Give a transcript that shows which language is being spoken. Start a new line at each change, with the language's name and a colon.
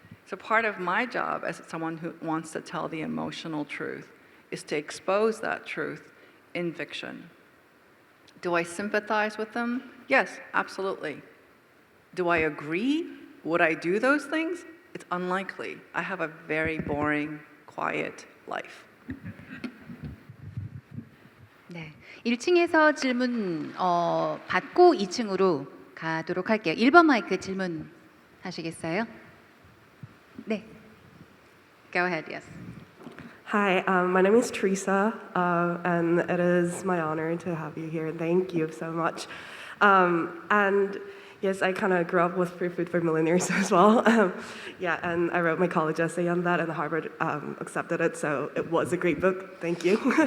English: So part of my job as someone who wants to tell the emotional truth is to expose that truth in fiction. Do I sympathize with them? Yes, absolutely. Do I agree? Would I do those things? It's unlikely. I have a very boring, quiet life.
Korean: 네, 1층에서 질문 받고 2층으로 가도록 할게요. 1번 마이크 질문 하시겠어요? 네.
English: Go ahead, yes. Hi, my name is Teresa, and it is my honor to have you here. Thank you so much. And yes, I kind of grew up with Free Food for Millionaires as well. Yeah, and I wrote my college essay on that, and Harvard accepted it, so it was a great book. Thank you.